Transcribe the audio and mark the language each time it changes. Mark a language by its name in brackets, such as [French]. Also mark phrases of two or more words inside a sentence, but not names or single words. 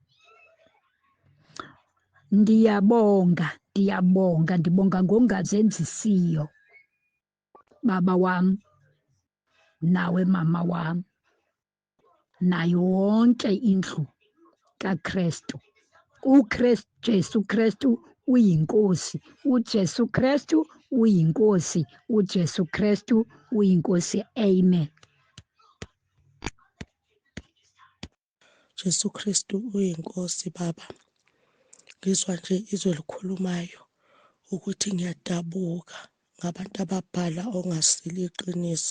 [Xhosa] Ndiyabonga, ndibonga ngongazenzisiyo, baba wam, nawe mama wam, nayo wonke indlu kaKrestu. Jesu Krestu uyinkosi, uJesu Krestu uyinkosi, uJesu Krestu uyinkosi. Amen. Jesu Kristu uyinkosi Baba. [Zulu] Ngizwa nje izwi elikhulumayo ukuthi ngiyadabuka ngabantu ababhala ongasilo iqiniso.